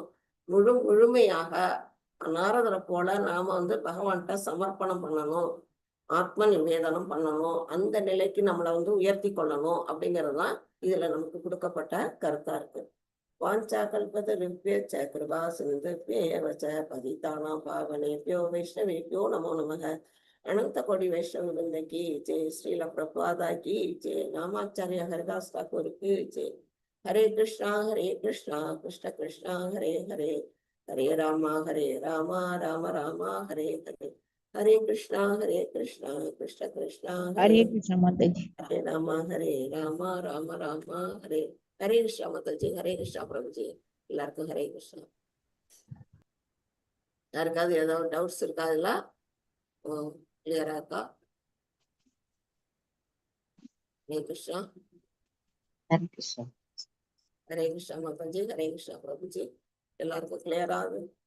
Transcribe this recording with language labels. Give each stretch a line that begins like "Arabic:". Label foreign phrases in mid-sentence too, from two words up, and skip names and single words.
Tamil: முழுமையாக நாரதரை போல நாம வந்து பகவான்கிட்ட சமர்ப்பணம் பண்ணணும், ஆத்ம நிவேதனம் பண்ணணும், அந்த நிலைக்கு நம்மளை வந்து உயர்த்தி கொள்ளணும் அப்படிங்கிறதுதான் இதுல நமக்கு கொடுக்கப்பட்ட கருத்தா இருக்கு.
Sanskrit: वाञ्छा कल्पतरुभ्यश्च कृपा सिन्धुभ्य एव च पतितानां पावनेभ्यो वैष्णवेभ्यो नमो नमः.
Hindi: अनंत कोटि वैष्णव वृंद की जय, श्रील प्रभुपादा की जय, नामाचार्य हरिदास ठाकुर की जय।
Sanskrit: हरे कृष्णा कृष्ण कृष्णा हरे हरे, हरे राम राम राम हरे हरे, हरे कृष्णा कृष्ण कृष्ण
Hindi: हरे कृष्ण माता जी। हरे राम राम राम हरे हरे कृष्णा माता जी। हरे कृष्णा प्रभु जी।
Tamil: எல்லாருக்கும் ஹரே கிருஷ்ணா. யாருக்காவது ஏதாவது டவுட்ஸ் இருக்கா? அதுல கிளியரா இருக்கா? ஹரே கிருஷ்ணா. ஹரே கிருஷ்ணா. ஹரே கிருஷ்ணா மாதாஜி, ஹரே கிருஷ்ணா பிரபுஜி. எல்லாருக்கும் கிளியர் ஆகுது?